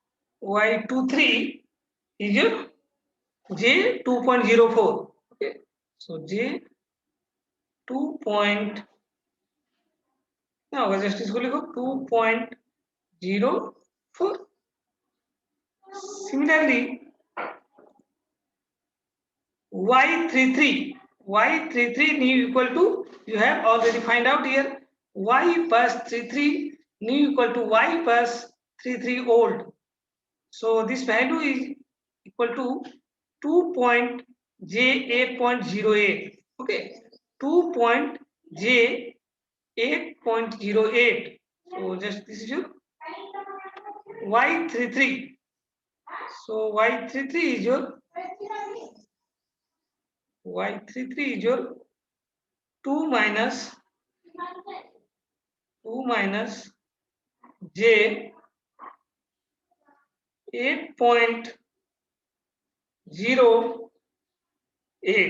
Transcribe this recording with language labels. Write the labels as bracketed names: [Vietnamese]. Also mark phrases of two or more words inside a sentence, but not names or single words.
[English] Y23 is your J 2.04. Okay. So J 2 point, [Hindi] क्या होगा, जस्ट इसको लिखो 2.04. [English] Similarly, y33 nu equal to, you have already find out here, y plus 33 nu equal to y plus 33 old. So this value is equal to 2.J8.08. Okay, 2.J8.08. So just this is your y33. So y33 is your 2 minus J 8.08.